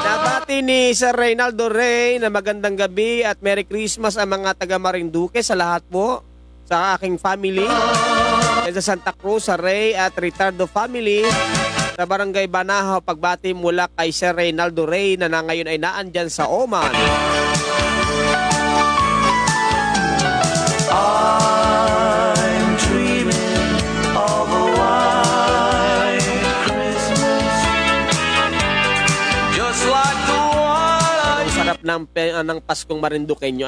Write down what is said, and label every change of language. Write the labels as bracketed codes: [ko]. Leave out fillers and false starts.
[tl] Nabati ni Sir Reynaldo Rey na magandang gabi at Merry Christmas ang mga taga Marinduque sa lahat po. Sa aking family. Sa Santa Cruz, sa Rey at Ritardo family. Sa Barangay Banahaw, pagbati mula kay Sir Reynaldo Rey na ngayon ay naandyan sa Oman. [en] I'm dreaming of a white Christmas, just like the one. [tl] Ang sarap ng Paskong Marinduqueño.